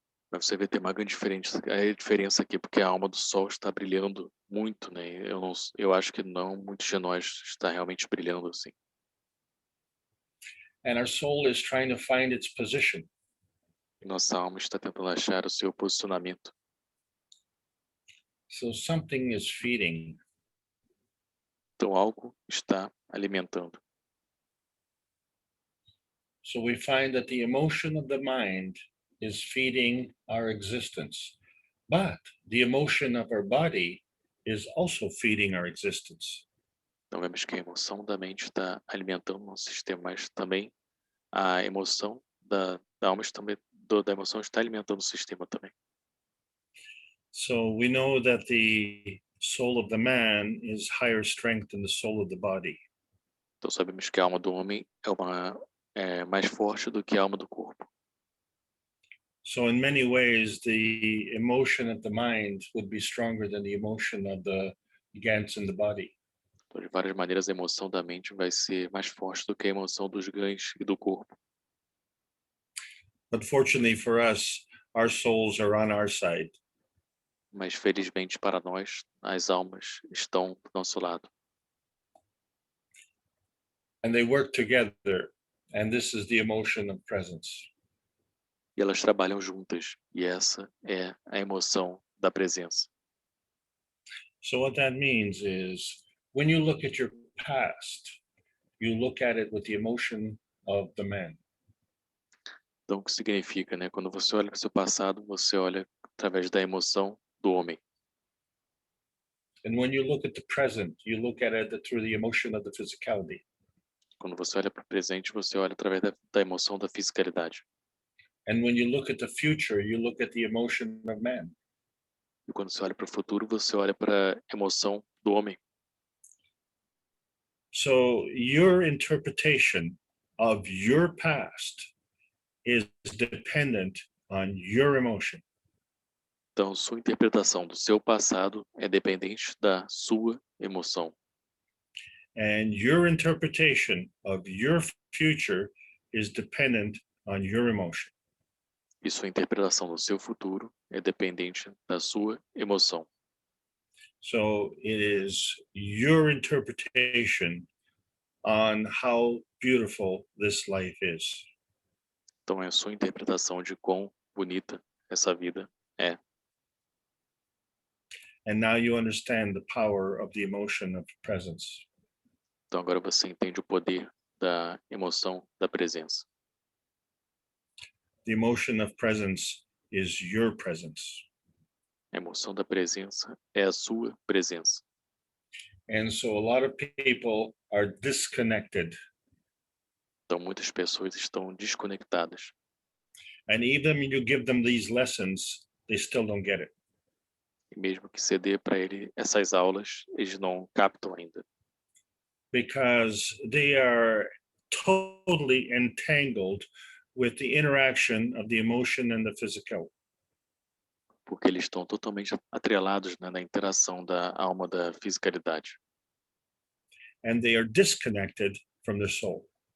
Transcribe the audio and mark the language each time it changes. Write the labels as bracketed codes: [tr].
[pt] Mas você vê tem uma grande diferença aqui, porque a alma do Sol está brilhando muito, né? Eu acho que não muitos de nós está realmente brilhando assim. [en] And our soul is trying to find its position. [pt] Nossa alma está tentando achar o seu posicionamento. [en] So something is feeding. [pt] Então algo está alimentando. [en] So we find that the emotion of the mind is feeding our existence, but the emotion of our body is also feeding our existence. [pt] Então vemos que a emoção da mente está alimentando o nosso sistema, mas também a emoção da alma da emoção está alimentando o sistema também. [en] So we know that the soul of the man is higher strength than the soul of the body. [pt] Então sabemos que a alma do homem é mais forte do que a alma do corpo. [en] So in many ways, the emotion of the mind would be stronger than the emotion of the gans in the body. [pt] Então, de várias maneiras, a emoção da mente vai ser mais forte do que a emoção dos ganhos e do corpo. [en] But fortunately for us, our souls are on our side. [pt] Mas, felizmente para nós, as almas estão do nosso lado. [en] And they work together. And this is the emotion of presence. [pt] E elas trabalham juntas. E essa é a emoção da presença. [en] So what that means is when you look at your past, you look at it with the emotion of the man. [pt] Então, o que significa, né? Quando você olha para o seu passado, você olha através da emoção do homem. [en] And when you look at the present, you look at it through the emotion of the physicality. [pt] Quando você olha para o presente, você olha através da emoção da fisicalidade. [en] And when you look at the future, you look at the emotion of man. [pt] E quando você olha para o futuro, você olha para a emoção do homem. [en] So your interpretation of your past is dependent on your emotion. [pt] Então, sua interpretação do seu passado é dependente da sua emoção. [en] And your interpretation of your future is dependent on your emotion. [pt] E sua interpretação do seu futuro é dependente da sua emoção. [en] So it is your interpretation on how beautiful this life is. [pt] Então, é a sua interpretação de quão bonita essa vida é. [en] And now you understand the power of the emotion of presence. [pt] Então, agora você entende o poder da emoção da presença. [en] The emotion of presence is your presence. [pt] A emoção da presença é a sua presença. [en] And so a lot of people are disconnected. [pt] Então, muitas pessoas estão desconectadas. [en] And even when you give them these lessons, they still don't get it. [pt] E mesmo que você dê para ele essas aulas, eles não captam ainda. [en] Because they are totally entangled with the interaction of the emotion and the physical. [pt] Porque eles estão totalmente atrelados, né, na interação da alma da fisicalidade. [en] And they are disconnected from the soul.